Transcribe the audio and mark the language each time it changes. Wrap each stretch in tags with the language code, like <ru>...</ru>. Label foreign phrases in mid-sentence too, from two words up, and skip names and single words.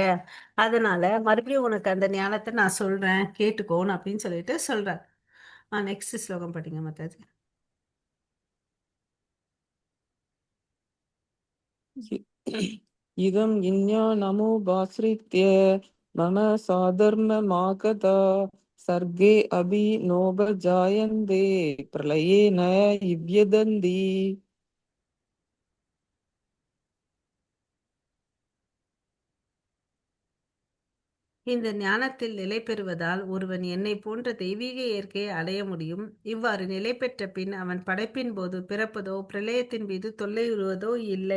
<ta>அதனால மறுபடியும் உனக்கு அந்த ஞானத்தை நான் சொல்றேன், கேட்டுக்கோன்னு அப்படின்னு சொல்லிட்டு சொல்றேன். நெக்ஸ்ட் ஸ்லோகம் படிங்க மாதாஜி.</ta> <sa>इदं ज्ञानमुपाश्रित्य मम साधर्ममागता सर्गे अभि नोपजायन्ते प्रलये न युव्यदन्ति.</sa> <ta>இந்த ஞானத்தில் நிலை பெறுவதால் ஒருவன் என்னை போன்ற தெய்வீக இயற்கையை அடைய முடியும். இவ்வாறு நிலை பெற்ற பின் அவன் படைப்பின் போது பிறப்பதோ பிரளயத்தின் மீது தொல்லையுறுவதோ இல்லை.</ta>